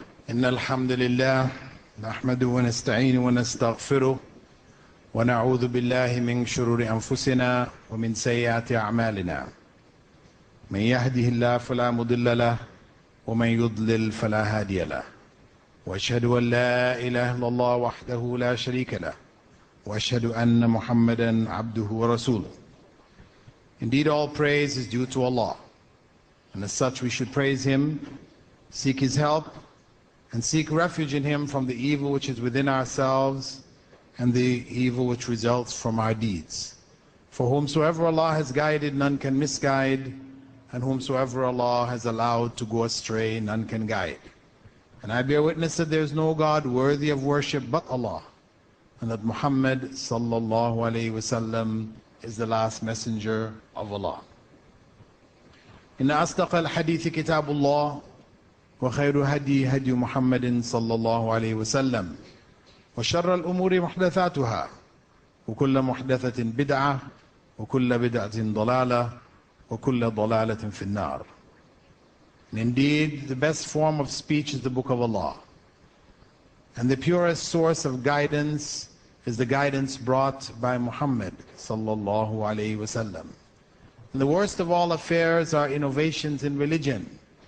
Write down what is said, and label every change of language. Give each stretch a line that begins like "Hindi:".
Arabic: إن الحمد لله نحمده ونستعينه ونستغفره ونعوذ بالله من شرور أنفسنا ومن سيئات أعمالنا. من يهده الله فلا مضل له ومن يضلل فلا هادي له. وأشهد أن لا إله إلا الله وحده لا شريك له وأشهد أن محمدا عبده ورسوله.
English: Indeed, all praise is due to Allah, and as such we should praise Him, seek His help, and seek refuge in Him from the evil which is within ourselves and the evil which results from our deeds. For whomsoever Allah has guided, none can misguide, and whomsoever Allah has allowed to go astray, none can guide. And I bear witness that there is no God worthy of worship but Allah, and that Muhammad sallallahu alayhi wasallam is the last messenger of Allah.
Arabic: إن أصدق الحديث كتاب الله وخير هدي هدي محمد صلى الله عليه وسلم وشر الأمور محدثاتها وكل محدثة بدعة وكل بدعة ضلالة وكل ضلالة في النار.
English: And indeed, the best form of speech is the Book of Allah, and the purest source of guidance is the guidance brought by Muhammad sallallahu alaihi wasallam. And the worst of all affairs are innovations in religion.